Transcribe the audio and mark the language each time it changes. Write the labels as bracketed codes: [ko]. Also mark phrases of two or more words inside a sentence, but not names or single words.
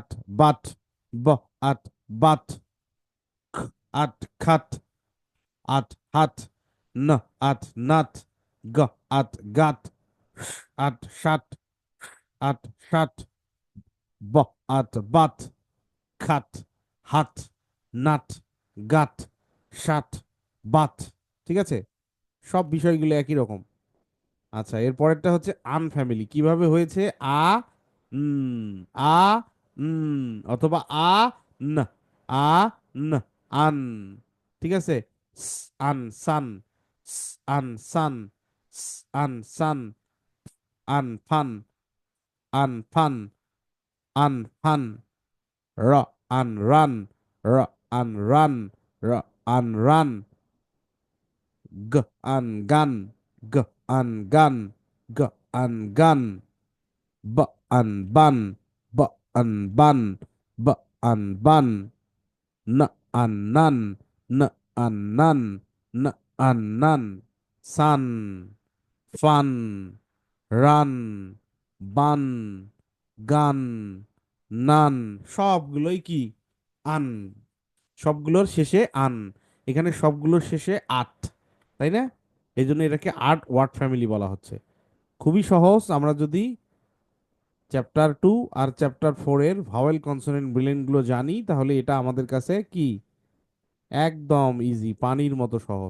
[en] bat, b at bat, c at cat, at hat, n at nat, g at gat, at sat, at sat, b at bat, cat, hat, nat, gat, sat, bat. [bn] ঠিক আছে, সব বিষয়গুলো একই রকম। আচ্ছা, এর পরেরটা হচ্ছে [en] an family. [bn] কিভাবে হয়েছে? [en] a um, a othoba a n, a n, an. [bn] ঠিক আছে, [en] an sun, an sun, an sun, an fun, an fun, an fun, r an ran, r an ran, r an ran, g an gan, g an gan, g an gan, b an ban, b an ban, b an ban, n an nan, n an nan, n an nan, sun, fun, run, bun, gun, নান। [bn] সবগুলোই কি? আন। সবগুলোর শেষে আন। এখানে সবগুলোর শেষে আট, তাই না? এই জন্য এটাকে [en] at word family [bn] বলা হচ্ছে। খুবই সহজ। আমরা যদি চ্যাপ্টার 2 আর চ্যাপ্টার 4 এর [en] vowel consonant brilliant [bn] গুলো জানি, তাহলে এটা আমাদের কাছে কি একদম ইজি, পানির মতো সহজ।